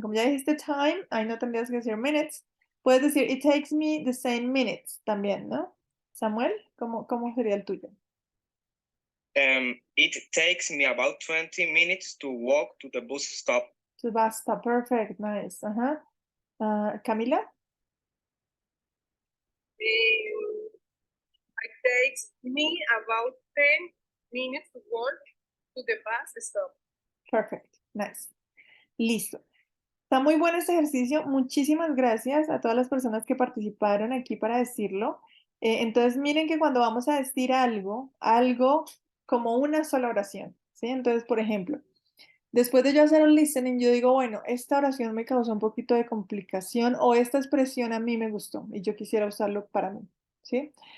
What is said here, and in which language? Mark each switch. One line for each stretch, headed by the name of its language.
Spanish: Como ya dijiste
English: time,
Spanish: ahí no tendrías que decir
English: minutes.
Spanish: Puedes decir
English: it takes me the same minutes también,
Spanish: ¿no? Samuel, ¿cómo sería el tuyo?
English: It takes me about 20 minutes to walk to the bus stop.
Spanish: To basta.
English: Perfect. Nice.
Spanish: Ajá. Camila?
English: It takes me about 10 minutes to walk to the bus stop. Perfect. Nice.
Spanish: Listo. Está muy bueno este ejercicio. Muchísimas gracias a todas las personas que participaron aquí para decirlo. Entonces, miren que cuando vamos a decir algo como una sola oración, ¿sí? Entonces, por ejemplo, después de yo hacer un
English: listening,
Spanish: yo digo, bueno, esta oración me causó un poquito de complicación o esta expresión a mí me gustó y yo quisiera usarlo para mí, ¿sí?